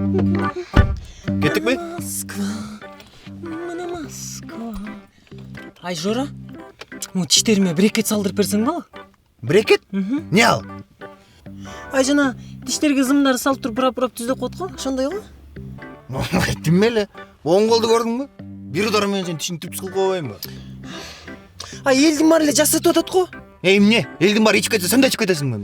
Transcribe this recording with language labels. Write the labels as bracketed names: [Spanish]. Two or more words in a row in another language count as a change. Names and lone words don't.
[Kazakh] Кеттік пе? [Kyrgyz] Москва. Ай, Жора, тиштериме брекет салдырып берсең бала? Брекет? Не ал? Ай, жана тиштерге зымдарды салып туруп бурап түздөп коет го, ошондой го. Айттым эле. Оң колду көрдүңбү? Бир удары менен сен тишиңди түпсүз кылып койбоймунбу? Ай, элдин баары эле жасатып атат го. Эмне? Элдин баары ичип кетсе, сен да ичип кетесиңби эмне?